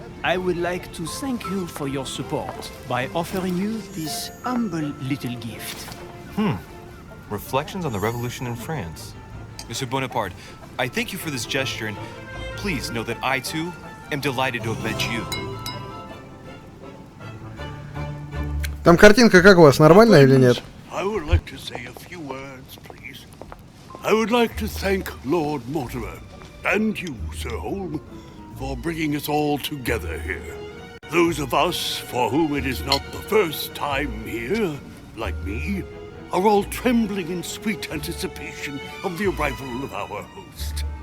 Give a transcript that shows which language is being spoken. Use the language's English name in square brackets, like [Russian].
[English] I would like to thank you for your support by offering you this humble little gift. Reflections on the Revolution in France. Mr. Bonaparte, I thank you for this gesture, and please know that I, too, am delighted to have met you. [Russian] Там картинка как у вас, нормальная или нет? [English] I would like to say a few words, please. I would like to thank Lord Mortimer and you, Sir Holm, for bringing us all together here. Those of us for whom it is not the first time here, like me, are all trembling in sweet anticipation of the arrival of our host.